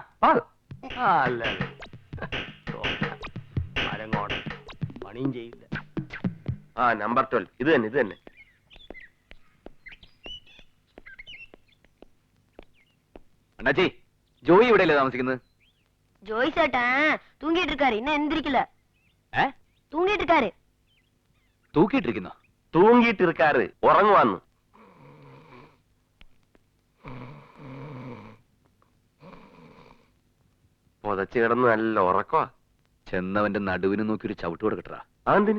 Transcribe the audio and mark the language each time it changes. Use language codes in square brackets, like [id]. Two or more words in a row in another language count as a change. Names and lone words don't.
[ml] അല്ല, മരങ്ങോട് പണിയും ചെയ്യില്ല. നമ്പർ 12 ഇത് തന്നെ, ഇത് തന്നെ. അണ്ണാച്ചി, ജോയി ഇവിടെയല്ലേ താമസിക്കുന്നത്? [ta] ஜோய் சேட்டன் தூங்கிட்டு இருக்காரு, இன்னும் எந்திரிக்கல. தூங்கிட்டு இருக்காரு. [ml] തൂക്കിയിട്ടിരിക്കുന്നോ? തൂങ്ങിയിട്ടിരിക്കാറ്, ഉറങ്ങുവാന്ന്. പൊതച്ച് കിടന്ന് നല്ല ഉറക്കവാ. ചെന്നവന്റെ നടുവിന് നോക്കി ഒരു ചവിട്ട് കൊടുക്കട്ടാ. അതെന്തിന്?